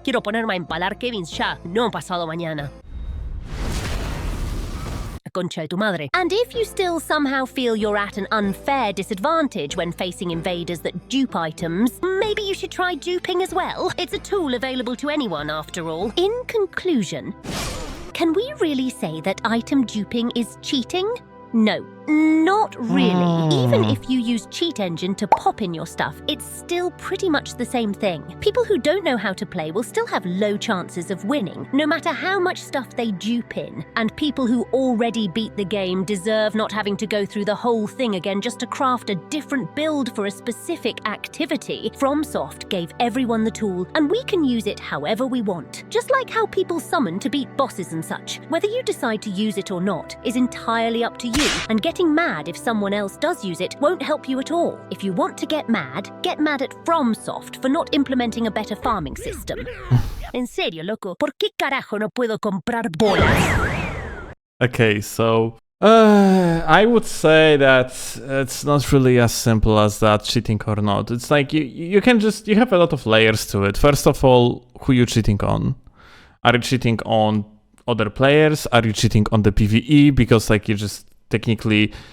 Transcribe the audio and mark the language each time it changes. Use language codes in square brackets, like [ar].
[es] Quiero ponerme a empalar Kevins ya, no pasado mañana. Concha de tu madre. [en] And if you still somehow feel you're at an unfair disadvantage when facing invaders that dupe items, maybe you should try duping as well. It's a tool available to anyone, after all. In conclusion, can we really say that item duping is cheating? No, not really. Even if you use Cheat Engine to pop in your stuff, it's still pretty much the same thing. People who don't know how to play will still have low chances of winning, no matter how much stuff they dupe in. And people who already beat the game deserve not having to go through the whole thing again just to craft a different build for a specific activity. FromSoft gave everyone the tool, and we can use it however we want. Just like how people summon to beat bosses and such. Whether you decide to use it or not is entirely up to you. And getting mad if someone else does use it won't help you at all. If you want to get mad at FromSoft for not implementing a better farming system. [es] En serio, loco, ¿por qué carajo no puedo comprar bolas? [en] Okay, so I would say that it's not really as simple as that, cheating or not. It's like you have a lot of layers to it. First of all, who you cheating on? Are you cheating on other players? Are you cheating on the PvE? Because like you just technically